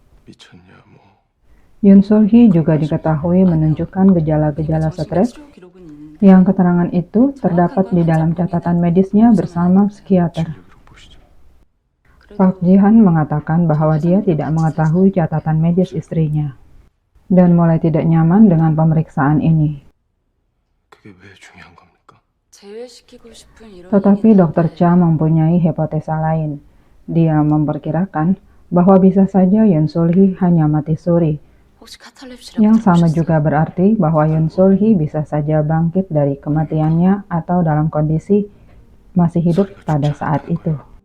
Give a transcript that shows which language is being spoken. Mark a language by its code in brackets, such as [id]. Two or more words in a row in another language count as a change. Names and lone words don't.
[id] Yoon Sul-hee juga diketahui menunjukkan gejala-gejala stres yang keterangan itu terdapat di dalam catatan medisnya bersama psikiater. Park Ji-han mengatakan bahwa dia tidak mengetahui catatan medis istrinya dan mulai tidak nyaman dengan pemeriksaan ini. [ko] 그게 왜 중요한 겁니까? [id] Tetapi Dr. Cha mempunyai hipotesa lain. Dia memperkirakan bahwa bisa saja Yoon Sul-hee hanya mati suri. Yang sama juga berarti bahwa Yoon Sul-hee bisa saja bangkit dari kematiannya atau dalam kondisi masih hidup pada saat itu.